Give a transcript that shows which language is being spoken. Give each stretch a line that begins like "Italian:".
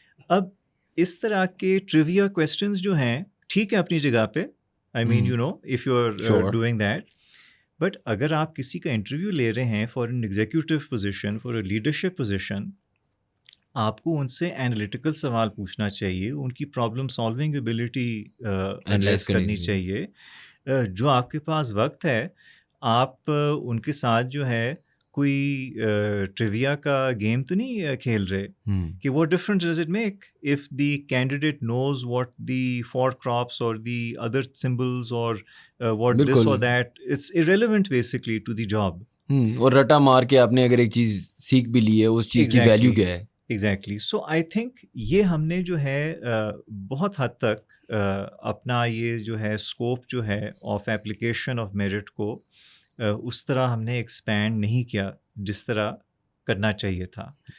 Urdu: اب اس طرح کے ٹریویا کویسچنز جو ہیں ٹھیک ہے اپنی جگہ پہ,
English: I mean you know if you are doing that, but
Urdu: اگر آپ کسی کا انٹرویو لے رہے ہیں
English: for an executive position, for a leadership position,
Urdu: آپ کو ان سے انالیٹیکل سوال پوچھنا چاہیے, ان کی پرابلم سالونگ ایبلٹی ایڈریس کرنی چاہیے. جو آپ کے پاس وقت ہے آپ ان کے ساتھ جو ہے کوئی ٹریویا کا گیم تو نہیں کھیل رہے کہ
English: what difference does it make if the candidate knows what the four crops or the other symbols or what this or that, it's irrelevant basically to the job.
Urdu: اور رٹا مار کے آپ نے اگر ایک چیز سیکھ بھی لی ہے اس چیز کی ویلیو کیا ہے.
English: Exactly. So I think
Urdu: یہ ہم نے جو ہے بہت حد تک اپنا یہ جو ہے اسکوپ جو ہے آف ایپلیکیشن آف میرٹ کو اس طرح ہم نے ایکسپینڈ نہیں کیا جس طرح کرنا چاہیے تھا.